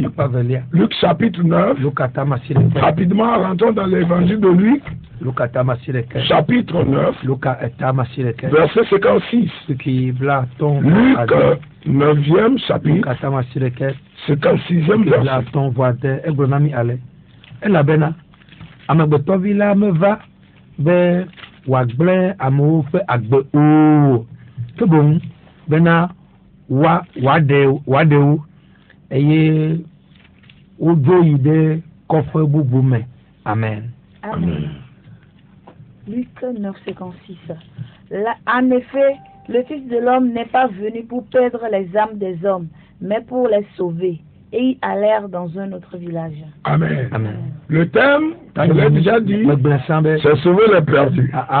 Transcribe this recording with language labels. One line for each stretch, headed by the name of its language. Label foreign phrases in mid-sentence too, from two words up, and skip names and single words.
French: Luc chapitre 9. Rapidement, rentrons dans l'évangile de Luc. Chapitre 9. Verset 56. Luc 9e chapitre. 56e verset.
Ewe: Elabena amegbetɔvi la meva be wòagblẽ amewo ƒe agbe o ke boŋ bena wòaɖe wo eye wodzo yi ɖe kɔƒe bubu me. Amen.
French: Amen. Luc 9:56. En effet, le Fils de l'homme n'est pas venu pour perdre les âmes des hommes, mais pour les sauver. Et ils allèrent dans un autre village. Amen. Le thème, je l'ai déjà dit, c'est sauver les perdus.